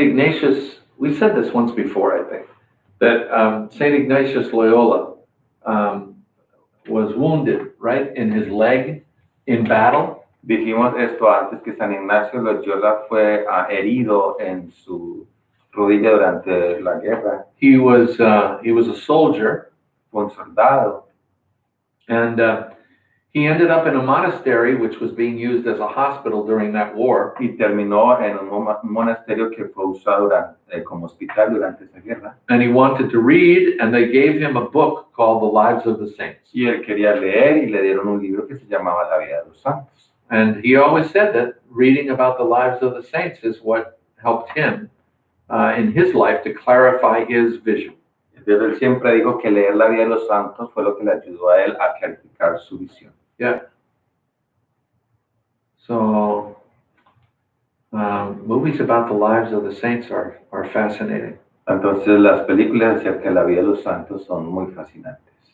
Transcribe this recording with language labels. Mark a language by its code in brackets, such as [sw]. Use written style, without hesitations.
[en] Ignatius, we said this once before, I think, that St. Ignatius Loyola was wounded, right, in his leg in battle. [es] Dijimos esto antes, que San Ignacio Loyola fue herido en su rodilla durante la guerra. [en] He was a soldier, [es] Fue un soldado. [en] and he ended up in a monastery which was being used as a hospital during that war. [es] Y terminó en un monasterio que fue usado como hospital durante esa guerra. [en] And he wanted to read, and they gave him a book called The Lives of the Saints. [es] Y él quería leer y le dieron un libro que se llamaba La vida de los santos. [en] And he always said that reading about the lives of the saints is what helped him in his life to clarify his vision. [es] Entonces él siempre dijo que leer la vida de los santos fue lo que le ayudó a él a clarificar su visión. [en] Yeah. So, movies about the lives of the saints are fascinating. [es] Entonces las películas acerca de la vida de los santos son muy fascinantes.